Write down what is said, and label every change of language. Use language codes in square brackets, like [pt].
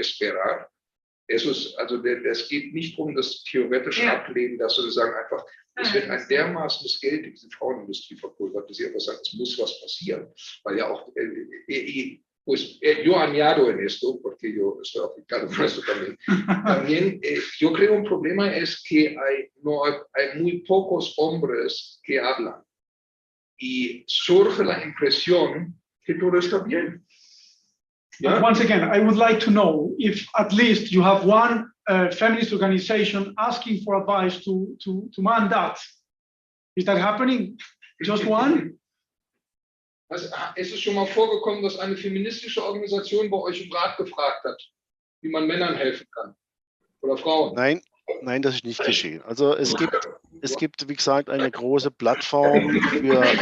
[es] Esperar. Eso es, [de] also es geht nicht um das theoretische Ablehnen, dass wir sagen einfach, es wird ein dermaßenes Geld in diese Frauenindustrie verpulvert, dass sie einfach sagen, es muss was passieren, weil ja auch, [es] pues yo añado en esto, porque yo estoy afectado por esto también. También yo creo un problema es que hay muy pocos hombres que hablan y surge la impresión que todo está bien. [en] But once again, I would like to know if at least you have one feminist organization asking for advice to man that. Is that happening? Just one? [de] Also, ist es schon mal vorgekommen, dass eine feministische Organisation bei euch im Rat gefragt hat, wie man Männern helfen kann? Oder Frauen? Nein, das ist nicht geschehen. Also es gibt, wie gesagt, eine große Plattform für